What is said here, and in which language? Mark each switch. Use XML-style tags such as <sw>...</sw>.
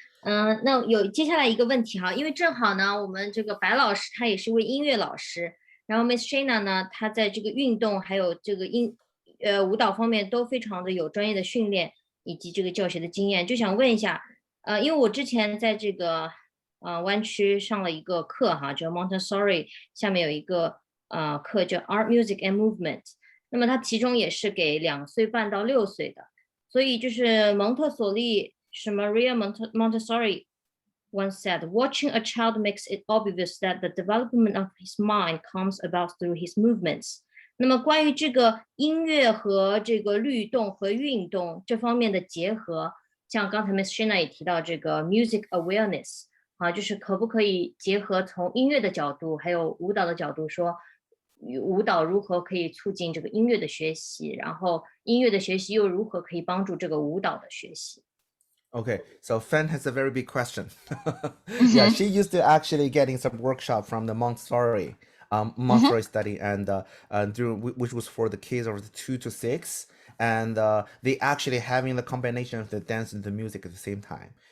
<zh>那接下来一个问题哈，因为正好呢，我们这个白老师他也是位音乐老师，然后 Miss Shaina 呢，她在这个运动还有这个舞蹈方面都非常的有专业的训练以及这个教学的经验，就想问一下，因为我之前在这个湾区上了一个课哈，叫 Montessori 下面有一个课叫 Art, Music and Movement， 那么它其中也是给2岁半到6岁的。所以就是蒙特梭利是</zh> <en>Maria Montessori once said, watching a child makes it obvious that the development of his mind comes about through his movements.</en> <zh>那么关于这个音乐和这个律动和运动这方面的结合，像刚才 Miss Shaina 也提到这个 music awareness 就是可不可以结合从音乐的角度还有舞蹈的角度说舞蹈如何可以促进这个音乐的学习，然后音乐的学习又如何可以帮助这个舞蹈的学习。</zh> <en>Okay, so Fan has a very big question. Yeah, she used to actually getting some workshop from the Montessori Montessori study, and which was for the kids of 2 to 6, and they actually having the combination of the dance and the music at the same time.</en>